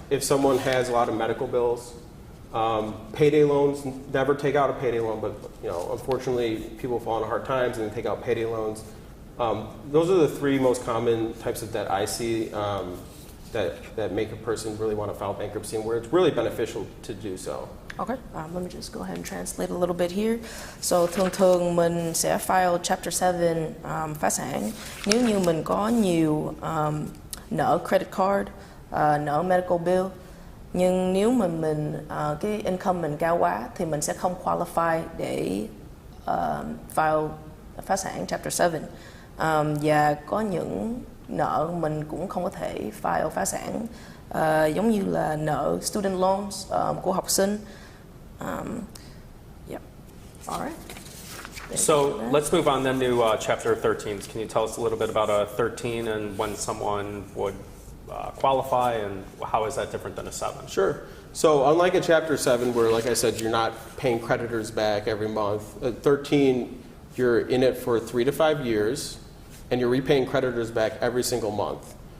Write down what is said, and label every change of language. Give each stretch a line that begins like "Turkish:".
English: if someone has a lot of medical bills, payday loans, never take out a payday loan, but unfortunately people fall into hard times and they take out payday loans. Those are the three most common types of debt I see that make a person really want to file bankruptcy and where it's really beneficial to do so. Okay, let me just go ahead and translate a little bit here.
Vietnamese: So thường mình sẽ file Chapter 7 phá sản nếu như mình có nhiều nợ credit card, nợ medical bill. Nhưng nếu mà mình cái income mình cao quá thì mình sẽ không qualify để file phá sản Chapter 7. Và có những nợ mình cũng không có thể file phá sản, giống như là nợ student loans của học sinh.
English: Yep. All right. So let's move on then to Chapter 13. Can you tell us a little bit about 13 and when someone would qualify, and how is that different than a 7? Sure. So unlike a Chapter 7 where, like I said, you're not paying creditors back every month, at 13 you're in it for 3 to 5 years and you're repaying creditors back every single month.